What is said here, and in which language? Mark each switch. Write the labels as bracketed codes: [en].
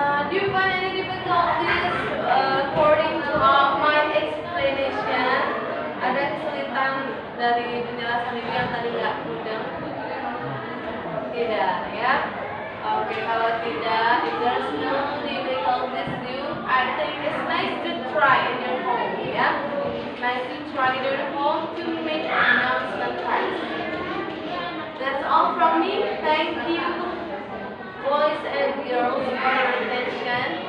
[en] Do you find any difficulties according to my explanation? [id] Ada kesulitan dari penjelasan ibu yang tadi nggak mudah? Tidak, ya? Oke, kalau tidak, [en] if there's no difficulties you, I think it's nice to try in your home, ya? Nice to try in your home to make announcement class. That's all from me. Thank you, boys and girls, for your attention.